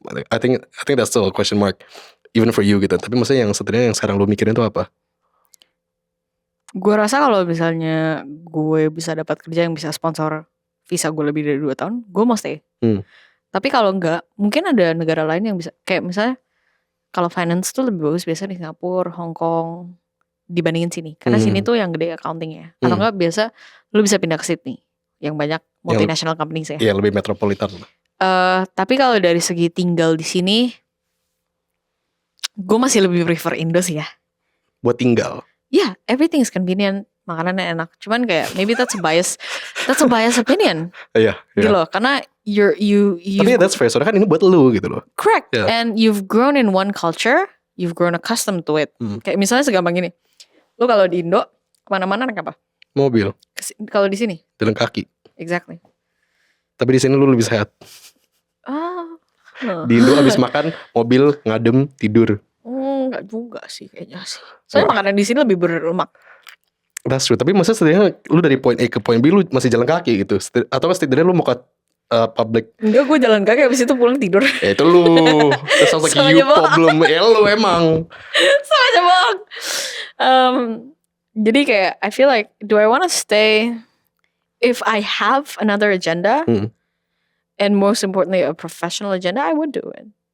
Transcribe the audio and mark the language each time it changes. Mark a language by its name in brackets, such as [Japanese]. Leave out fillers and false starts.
[English] I think that's still a question mark even for you gitu. [Indonesian] Tapi maksudnya yang sebenarnya yang sekarang lu mikirin itu apa? Gue rasa kalau misalnya gue bisa dapat kerja yang bisa sponsor visa gue lebih dari 2 tahun, gue mau stay. Tapi kalau enggak, mungkin ada negara lain yang bisa, kayak misalnya kalau finance tuh lebih bagus biasa di Singapura, Hong Kong dibandingin sini. Karena sini tuh yang gede accountingnya. Atau enggak biasa lu bisa pindah ke Sydney yang banyak multinational companies ya. Iya, lebih metropolitan. Tapi kalau dari segi tinggal di sini, gue masih lebih prefer Indo sih ya. Buat tinggal? [English] Yeah, everything is convenient, [Indonesian] makanannya enak. Cuman kayak [English] maybe that's a bias opinion. [Indonesian] Iya. Gitu loh, karena you tapi [English] that's fair, [Indonesian] soalnya kan ini buat lu gitu loh. [English] Correct. Yeah. And you've grown in one culture, you've grown accustomed to it. [Indonesian] Kayak misalnya segampang gini, lu kalau di Indo kemana-mana naik apa? Mobil. Kalau di sini? Jalan kaki. [English] Exactly. [Indonesian] Tapi di sini lu lebih sehat. Di Indo abis makan mobil ngadem tidur. Enggak juga sih kayaknya sih. Soalnya makanan di sini lebih berlemak. [English] That's true. [Indonesian] Tapi maksudnya setidaknya lu dari point A ke point B lu masih jalan kaki gitu. Atau setidaknya lu mau ke public. Enggak, gue jalan kaki abis itu pulang tidur. Itu lu. [English] That sounds like you problem. [Indonesian] Lu emang. Sama aja bohong. Jadi kayak [English] I feel like, do I want to stay if I have another agenda and most importantly a professional agenda, I would do it.